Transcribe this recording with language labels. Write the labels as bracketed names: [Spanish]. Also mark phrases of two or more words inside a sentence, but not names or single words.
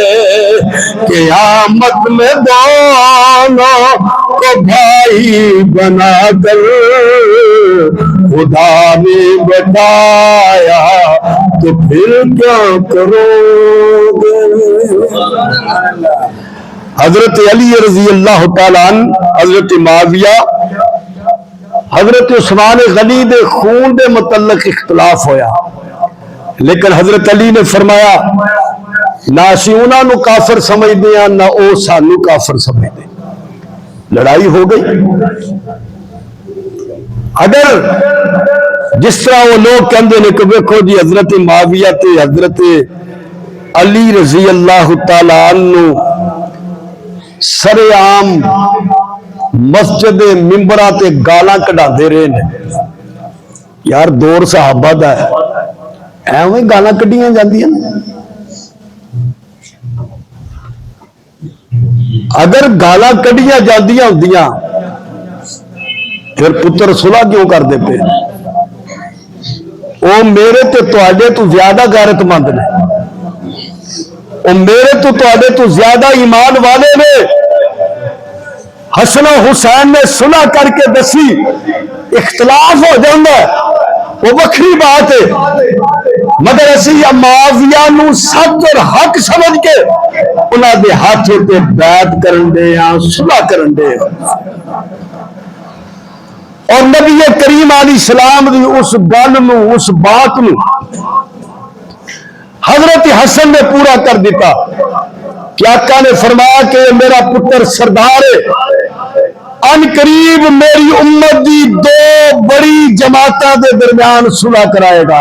[Urdu] قیامت میں دونوں کو بھائی بنا کر خدا نے بٹھایا تو پھر کیا کرو گے. [Punjabi] حضرت علی [Arabic] رضی اللہ تعالیٰ عنہ, [Punjabi] حضرت معاویہ, حضرت عثمان غنی دے خون دے متعلق اختلاف ہویا, لیکن حضرت علی نے فرمایا نہ اسی انہاں نو کافر سمجھدے ہیں نہ او سانو کافر سمجھدے. لڑائی ہو گئی. اگر جس طرح وہ لوگ کہندے نے کہ دیکھو جی حضرت معاویہ تے حضرت علی [Arabic] رضی اللہ تعالیٰ عنہ [Punjabi] سر عام مسجد ممبرہ تے گالاں کڈا دے رہے نے, یار دور صحابہ دا ہے, ایویں گالاں کڈیاں جاندیاں. اگر گالاں کڈیاں جاندیاں ہوندیاں پھر پتر صلح کیوں کر دے پے؟ او میرے تے تواڈے تو زیادہ غیرت مند نے, او میرے تو تواڈے تو زیادہ ایمان والے نے. حسن و حسین نے صلح کر کے دسی, اختلاف ہو جاتا ہے وہ وکری بات ہے, مگر اسی معاویہ نو سچ اور حق سمجھ کے انہاں دے ہاتھ تے بیعت کرن دے ہاں, صلح کرن دے ہاں. اور نبی کریم [Arabic] علیہ السلام [Punjabi] دی اس گل نو, اس بات نو حضرت حسن نے پورا کر دیتا کہ آقا نے فرمایا کہ میرا پتر سردار ہے, ان قریب میری امت دی دو بڑی جماعتاں دے درمیان صلح کرائے گا.